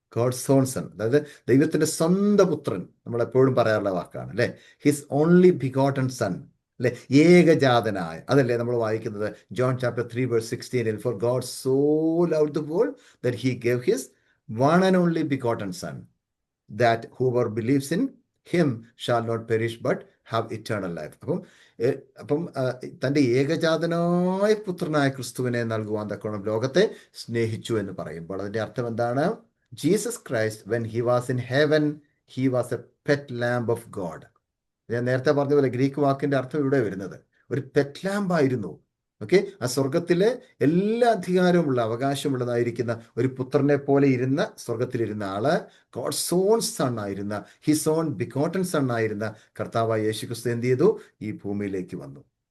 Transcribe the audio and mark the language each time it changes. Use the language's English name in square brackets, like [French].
[English] God's own son, [Malayalam] അതായത് ദൈവത്തിന്റെ സ്വന്തം പുത്രൻ, നമ്മൾ എപ്പോഴും പറയാറുള്ള വാക്കാണ് അല്ലെ, [English] his only begotten son, [Malayalam] അല്ലെ, ഏകജാതനായ. അതല്ലേ നമ്മൾ വായിക്കുന്നത് John chapter 3, verse 16. [English] For God so loved the world that he gave his one and only begotten son, that whoever believes in him shall not perish but have eternal life. [Malayalam] അപ്പം തൻ്റെ ഏകജാതനായ പുത്രനായ ക്രിസ്തുവിനെ നൽകുവാൻ തക്കോണം ലോകത്തെ സ്നേഹിച്ചു എന്ന് പറയുമ്പോൾ അതിൻ്റെ അർത്ഥം എന്താണ്? [English] Jesus Christ, when he was in heaven, he was a pet lamb of God. [Malayalam] ഞാൻ നേരത്തെ പറഞ്ഞ പോലെ ഗ്രീക്ക് വാക്കിന്റെ അർത്ഥം ഇവിടെ വരുന്നത് ഒരു പെറ്റ് ലാംബ് ആയിരുന്നു. ഓക്കെ, ആ സ്വർഗത്തിലെ എല്ലാ അധികാരവുമുള്ള, അവകാശമുള്ളതായിരിക്കുന്ന ഒരു പുത്രനെ പോലെ ഇരുന്ന, സ്വർഗത്തിലിരുന്ന ആള്, [English] God's own son [Malayalam] ആയിരുന്ന, [English] his own begotten son [Malayalam] ആയിരുന്ന കർത്താവായ യേശുക്രിസ്തു എന്ത് ചെയ്തു? ഈ ഭൂമിയിലേക്ക് വന്നു.